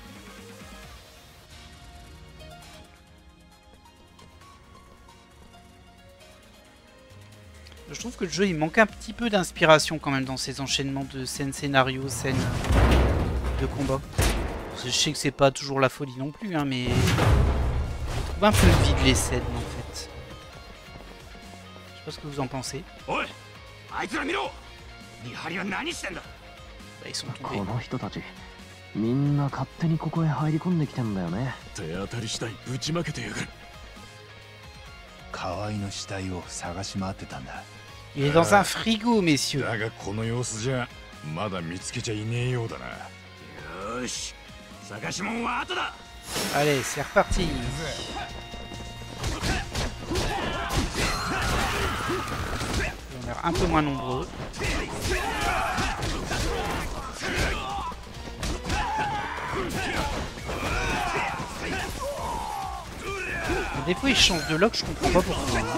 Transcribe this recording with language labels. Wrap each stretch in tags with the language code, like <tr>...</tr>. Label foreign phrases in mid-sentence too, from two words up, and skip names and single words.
<fr>Je trouve que le jeu il manque un petit peu d'inspiration quand même dans ces enchaînements de scènes scénarios, scènes de combat. Je sais que c'est pas toujours la folie non plus, hein, mais je trouve un peu vide les scènes en fait. Je sais pas ce que vous en pensez. Bah, ils sont tombés.</fr> <ja>この人たちみんな勝手にここへ入り込んできてんだよね。手当たり次第ぶちまけてやがる。河合の死体を探し回ってたんだ。</ja> <fr>Il est dans un frigo, messieurs.</fr> <ja>だがこの様子じゃまだ見つけちゃいねえようだな。よし、探し物は後だ。</ja> <fr>Allez, c'est reparti. On a l'air un peu moins nombreux. Des fois, ils changent de lock, je comprends pas pourquoi.</fr>